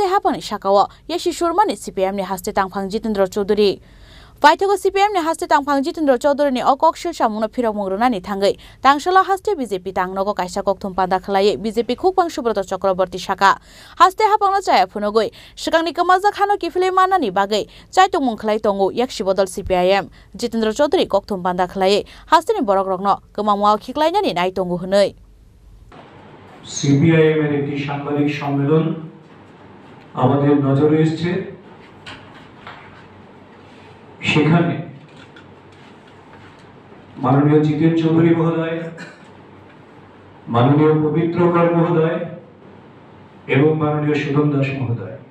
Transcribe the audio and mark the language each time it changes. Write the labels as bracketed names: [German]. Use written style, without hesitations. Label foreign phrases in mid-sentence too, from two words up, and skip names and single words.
[Kok Borok] hapani sakawa yeshi shurmani CPIM ni haste tangphang Jitendra Chaudhary Paithago CPIM ni haste tangphang Jitendra Chaudhary ni okokshil samungna phirongmungruna ni thangai tangshala haste BJP tangnogo kaisa kokthum panda khlai BJP khukpang Subrata Chakraborty saka haste hapangna chaya phunogoi sikangni kamaja khano kifile mana ni bagai chaitung mongkhlai tongo yakshi bodol CPIM Jitendra Chaudhary kokthum panda khlai haste ni borok rokno kemangwa khiklainani nai tongo hunoi [Bangla] CPIM এর একটি সাংবাদিক সম্মেলন আমাদের নজরে এসেছে সেখানে মাননীয় জিতেন চৌধুরী মহোদয় মাননীয় পবিত্রকর মহোদয় এবং মাননীয় সুদন দাস মহোদয়